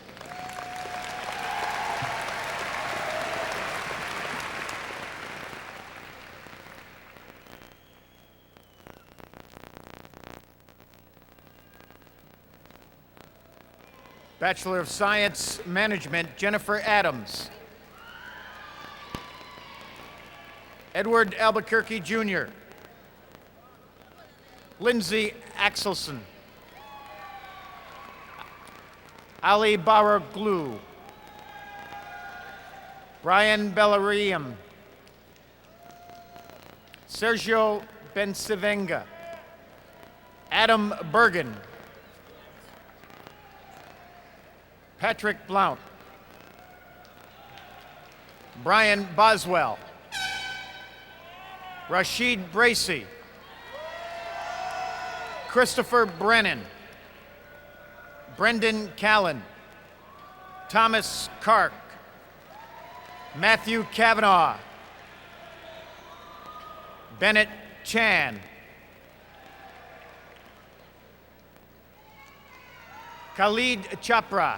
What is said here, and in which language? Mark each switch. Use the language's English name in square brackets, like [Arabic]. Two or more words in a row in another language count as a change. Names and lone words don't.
[English] Bachelor of Science, Management, Jennifer Adams. Edward Albuquerque, Jr. Lindsay Axelson. Ali Baraglu. Brian Bellarium. Sergio Bensivenga. Adam Bergen. Patrick Blount. Brian Boswell. Rashid Bracey. Christopher Brennan. Brendan Callan. Thomas Kark. Matthew Kavanaugh. Bennett Chan. Khalid Chopra.